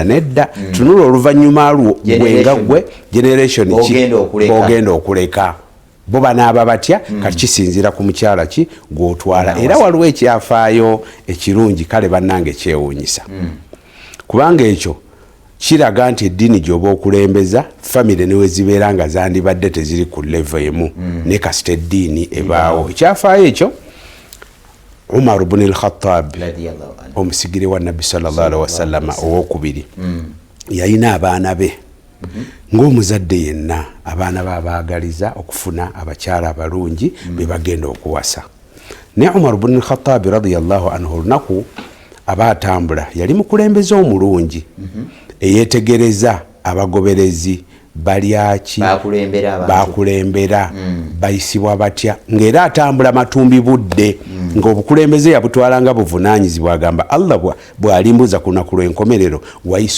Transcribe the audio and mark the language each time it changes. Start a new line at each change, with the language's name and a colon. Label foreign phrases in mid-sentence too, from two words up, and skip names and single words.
Ganda: nedda tunula oluvannyuma lwo gwenga gwe generation ki bogenda okuleka bo banaaba batya kati kisinzira ku mukyala ki gw'otwala era waliwo ekyafaayo ekirungi kale bannange kyewuunyisa kubanga ekyo kiraga nti eddiini gy'oba okulembeza famire newe zibeera nga zandibadde teziri ku level emu ne kasita eddiini ebaawo ekyafaayo ekyo Umar ibn al-Khattab omusigire wa nabbi
Arabic: صلى الله عليه وسلم
Ganda: owokubiri yalina abaana be ng'omuzadde yenna abaana babaagaliza okufuna abakyala abalungi be bagenda okuwasa ne Umar ibn al-Khattab
Arabic: رضي الله عنه
Ganda: olunaku abaatambula yali mukulembeza omulungi eyetegereza abagoberezi balyaki bakulembera bayisibwa batya ng'era atambula matumbi budde ng'obukulembeze yabutwalanga buvunaanyizibwa agamba Allah bw'alimbuza ku lunaku lw'enkomerero wayisa